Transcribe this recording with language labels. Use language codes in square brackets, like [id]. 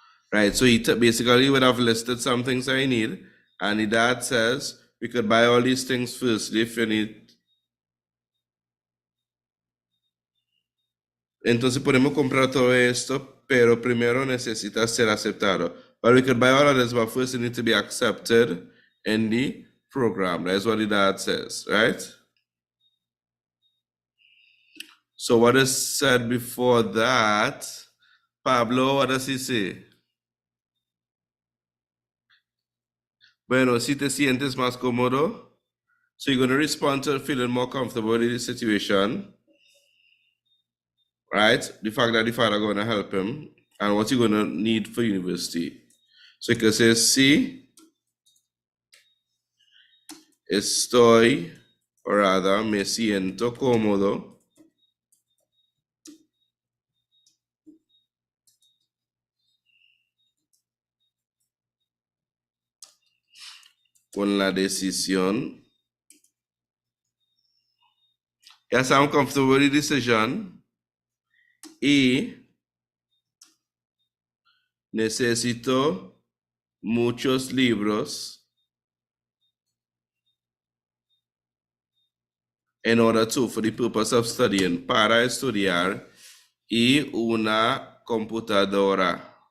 [en] Right, so he basically would have listed some things I need, and the dad says, we could buy all these things firstly if you need. [es] Entonces podemos comprar todo esto, pero primero necesitas ser aceptado. [en] But we could buy all of this, but first you need to be accepted in the program. That's what the dad says, right? So what is said before that? Pablo, what does he say? [es] Bueno, si te sientes más cómodo, [en] so you're going to respond to feeling more comfortable in the situation, right? The fact that the father going to help him, and what you're going to need for university. So you can say, [es] sí, estoy, [en] or rather, [es] me siento cómodo con la decisión. [en] Yes, I'm comfortable with the decision. [es] Y necesito muchos libros [en] in order to, for the purpose of studying, [es] para estudiar, y una computadora.